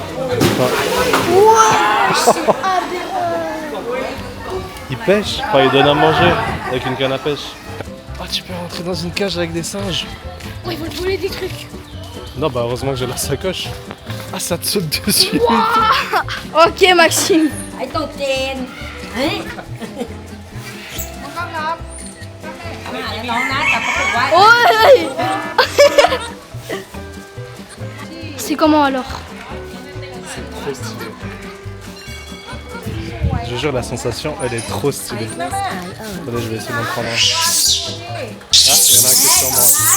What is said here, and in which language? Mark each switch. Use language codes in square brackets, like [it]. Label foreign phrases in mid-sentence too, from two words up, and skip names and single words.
[fr] Enfin, Ils pêchent, enfin ils donnent à manger avec une canne à pêche. Ah, tu peux rentrer dans une cage avec des singes. Oh, ils vont te voler des trucs. Non, bah heureusement que j'ai la sacoche. Ah, ça te saute dessus. Ok, Maxime. [th] ไอ้ตัวเจนเฮ้ยน้องนะแต่ปรากฏว่า [fr] Ouais. C'est comment alors? Trop stylé. Je jure, la sensation, elle est trop stylée. Attendez, je vais essayer d'en prendre un. Ah, il y en a un qui est sur moi.